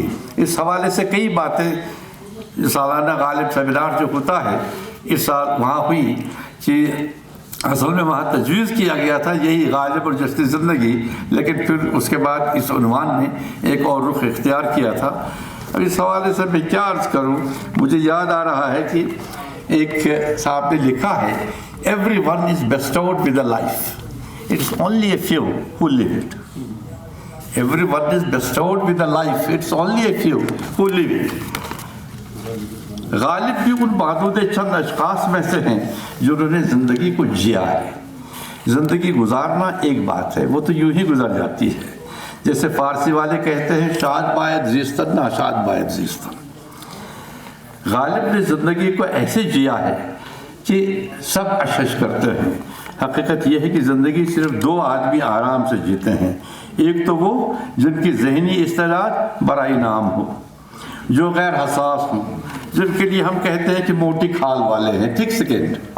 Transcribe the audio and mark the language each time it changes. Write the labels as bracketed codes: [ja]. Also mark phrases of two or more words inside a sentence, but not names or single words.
[ur] اس حوالے سے کئی باتیں سالانہ غالب سیمینار جو ہوتا ہے اس سال وہاں ہوئی کہ اصل میں وہاں تجویز کیا گیا تھا یہی غالب اور جشن زندگی، لیکن پھر اس کے بعد اس عنوان نے ایک اور رخ اختیار کیا تھا۔ اب اس حوالے سے میں کیا عرض کروں، مجھے یاد آ رہا ہے کہ ایک صاحب نے لکھا ہے [en] Every one is bestowed with a life, it's only a few who live it. Every one is bestowed with a life, it's only a few who live it. [ur] غالب بھی ان محدود چند اشخاص میں سے ہیں جنہوں نے زندگی کو جیا ہے۔ زندگی گزارنا ایک بات ہے، وہ تو یوں ہی گزر جاتی ہے، جیسے فارسی والے کہتے ہیں [fa] شاد باید زیستن ناشاد باید زیستن۔ [ur] غالب نے زندگی کو ایسے جیا ہے کہ سب اشش کرتے ہیں۔ حقیقت یہ ہے کہ زندگی صرف دو آدمی آرام سے جیتے ہیں، ایک تو وہ جن کی ذہنی استعداد برائے نام ہو، جو غیر حساس ہوں، جن کے لیے ہم کہتے ہیں کہ موٹی کھال والے ہیں، ٹھیک سیکنڈ۔